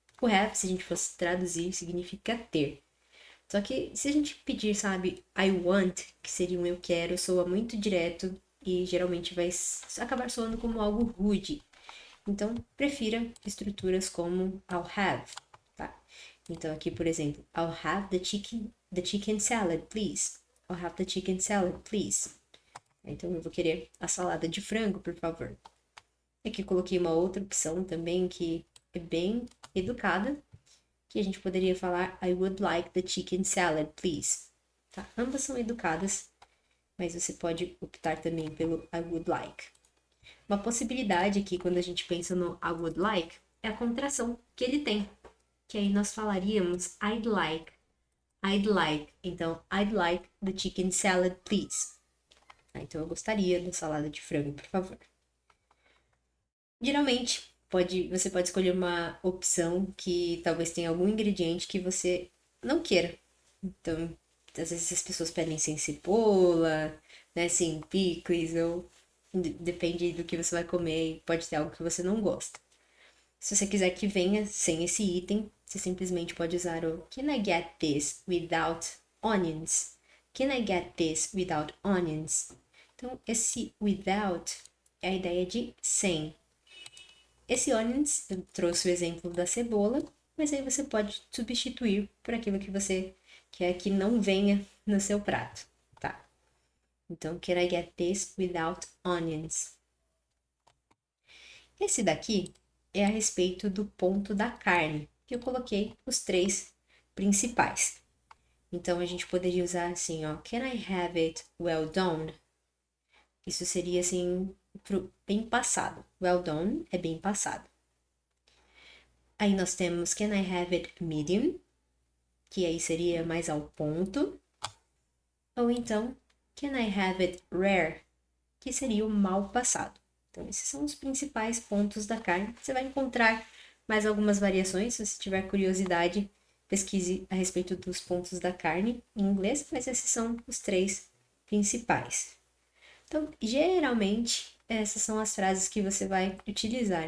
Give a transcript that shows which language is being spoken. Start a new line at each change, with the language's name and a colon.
Portuguese: O have, se a gente fosse traduzir, significa ter. Só que se a gente pedir, sabe,
English: I want,
Portuguese: que seria um eu quero, soa muito direto e geralmente vai acabar soando como algo rude. Então, prefira estruturas como
English: I'll have,
Portuguese: tá? Então, aqui, por exemplo,
English: I'll have the chicken salad, please. I'll have the chicken salad, please.
Portuguese: Então, eu vou querer a salada de frango, por favor. Aqui coloquei uma outra opção também que é bem educada, que a gente poderia falar
English: I would like the chicken salad, please.
Portuguese: Tá? Ambas são educadas, mas você pode optar também pelo
English: I would like.
Portuguese: Uma possibilidade aqui, quando a gente pensa no
English: I would like,
Portuguese: é a contração que ele tem. Que aí nós falaríamos
English: I'd like. I'd like.
Portuguese: Então,
English: I'd like the chicken salad, please.
Portuguese: Então, eu gostaria da salada de frango, por favor. Geralmente, você pode escolher uma opção que talvez tenha algum ingrediente que você não queira. Então, às vezes as pessoas pedem sem cebola, né, sem picles, ou depende do que você vai comer, pode ter algo que você não gosta. Se você quiser que venha sem esse item, você simplesmente pode usar o
English: Can I get this without onions? Can I get this without onions?
Portuguese: Então, esse without é a ideia de sem. Esse onions, eu trouxe o exemplo da cebola, mas aí você pode substituir por aquilo que você quer que não venha no seu prato, tá? Então,
English: can I get this without onions?
Portuguese: Esse daqui é a respeito do ponto da carne, que eu coloquei os 3 principais. Então, a gente poderia usar assim, ó,
English: can I have it well done?
Portuguese: Isso seria assim, bem passado.
English: Well done
Portuguese: é bem passado. Aí nós temos
English: can I have it medium?
Portuguese: Que aí seria mais ao ponto. Ou então,
English: can I have it rare?
Portuguese: Que seria o mal passado. Então, esses são os principais pontos da carne. Você vai encontrar mais algumas variações, se você tiver curiosidade, pesquise a respeito dos pontos da carne em inglês, mas esses são os 3 principais. Então, geralmente, essas são as frases que você vai utilizar.